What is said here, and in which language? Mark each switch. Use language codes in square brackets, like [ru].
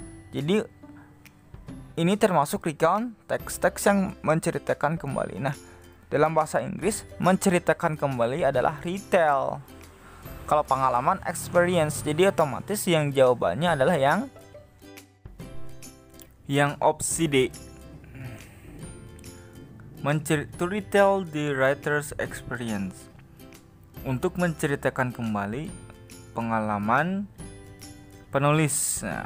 [id] Jadi ini termasuk recount, teks-teks yang menceritakan kembali. Nah, dalam bahasa Inggris menceritakan kembali adalah retell. Kalau pengalaman experience. Jadi otomatis yang jawabannya adalah yang opsi D. [en] To retell the writer's experience. [id] Untuk menceritakan kembali pengalaman penulis.